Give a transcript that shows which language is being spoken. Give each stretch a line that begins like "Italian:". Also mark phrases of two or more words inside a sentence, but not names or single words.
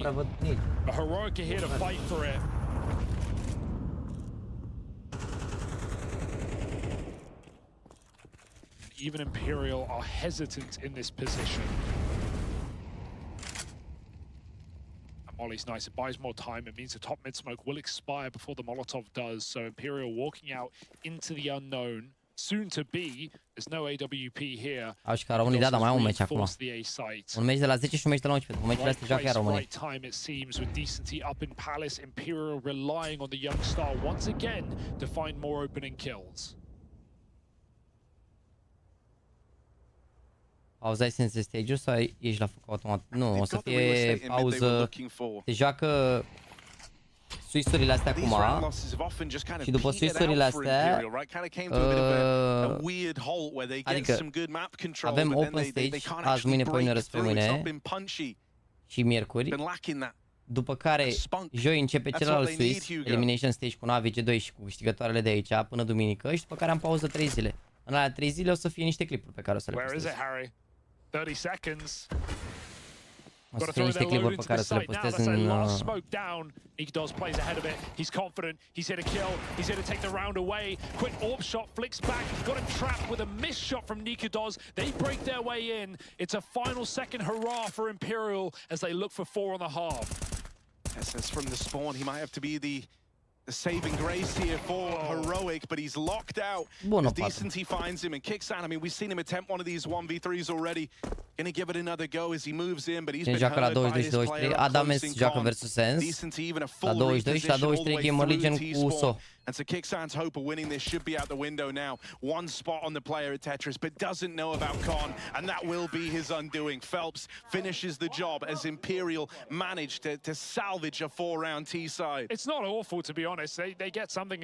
English: But Heroic are here to fight for it. Even Imperial are hesitant in this position. And Molly's nice, it buys more time. It means the top mid smoke will expire before the Molotov does. So Imperial walking out into the unknown. Soon to be, there's no AWP here.
Romanian: Au și ca românii, da, dar mai au un meci acum. Un meci de la 10 și un meci de la 11. Un meci de la astea joacă iar românii.
English: Right time it seems with Decency up in Palace. Imperial relying on the young star once again to find more opening kills.
Romanian: Pauzai sense stage-ul sau ești la foc automat? Nu, o să fie pauză. Se joacă Swiss-urile astea acum și după Swiss-urile astea adică avem
English: open stage
Romanian: azi, mâine, poimine, răspre mâine și miercuri, după care joi începe celălalt Swiss, Elimination Stage cu Navi G2 și cu câștigătoarele de aici până duminică și după care am pauză 3 zile. În alea 3 zile o să fie niște clipuri pe care o să le postez.
English: 30 seconds.
Romanian: O să fie niște clipuri pe care o să le postez în...
English: Nikedos plays ahead of it. He's confident. He's here to kill. He's here to take the round away. Quick orb shot flicks back. Got him trapped with a missed shot from Nikedos. They break their way in. It's a final second hurrah for Imperial as they look for 4 on the half. Yes, that's from the spawn. He might have to be the saving grace here for Heroic, but he's locked out. As Decency finds him and kicks out. I mean, we've seen him attempt one of these 1v3s already. Gonna give it another go as he moves in, but he's been hurt by his player.
Romanian: Adames joacă versus Sens.
English: Decency even a
Romanian: la 22 și la 23 Gamer Legion cu SO.
English: And so Kicksan's hope of winning this should be out the window now. One spot on the player at Tetris, but doesn't know about Con, and that will be his undoing. Phelps finishes the job as Imperial managed to salvage a 4-round T-side. It's not awful, to be honest. They get something.